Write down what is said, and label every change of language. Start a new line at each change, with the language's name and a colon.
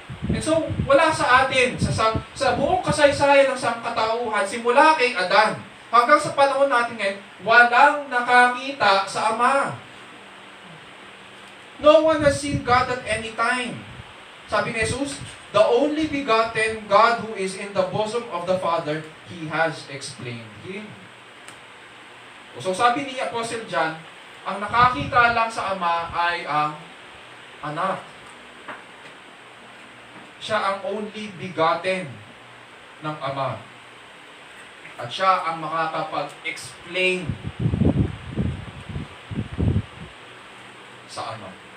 Filipino: And so, wala sa atin, sa buong kasaysayan ng sangkatauhan, simula kay Adan, hanggang sa panahon natin ngayon, walang nakakita sa Ama.
English: No one has seen God at any time.
Filipino: Sabi ni Jesus,
English: the only begotten God who is in the bosom of the Father, He has explained Him.
Filipino: So sabi ni Apostle John, ang nakakita lang sa Ama ay ang anak. Siya ang only begotten ng Ama. At siya ang makakapag-explain sa Ama.